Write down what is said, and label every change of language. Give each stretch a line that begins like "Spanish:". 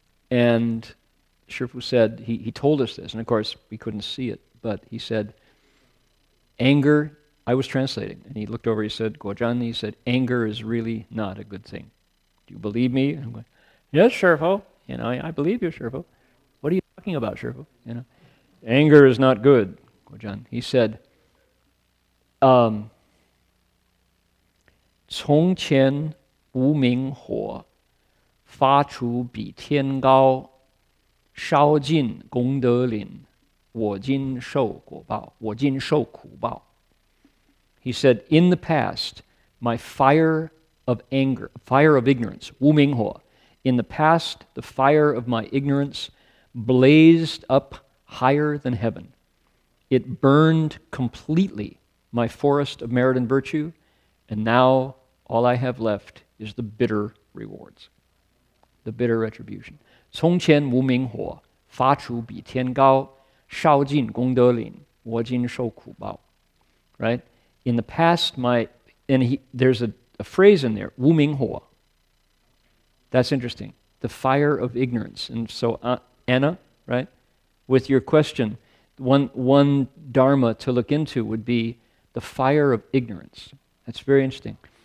English: And Shifu said, he told us this, and of course we couldn't see it, but he said, anger, I was translating, and he looked over, he said, Guojan, he said, anger is really not a good thing. Do you believe me? I'm going, yes, Shifu. I believe you, Shifu. What are you talking about, Shifu? Anger is not good, Guojan. He said,
Chinese: 从前无明火，发出比天高，烧尽功德林，我今受果报，我今受苦报.
English: He said, in the past, my fire of anger, fire of ignorance, 无明火, in the past, the fire of my ignorance blazed up higher than heaven. It burned completely my forest of merit and virtue, and now all I have left is the bitter rewards, the bitter retribution.
Chinese: 从前无明火，发出比天高，烧尽功德林，我今受苦报.
English: Right? In the past, there's a phrase in there, 无明火. That's interesting. The fire of ignorance. And so, Anna, right? With your question, one dharma to look into would be the fire of ignorance. That's very interesting.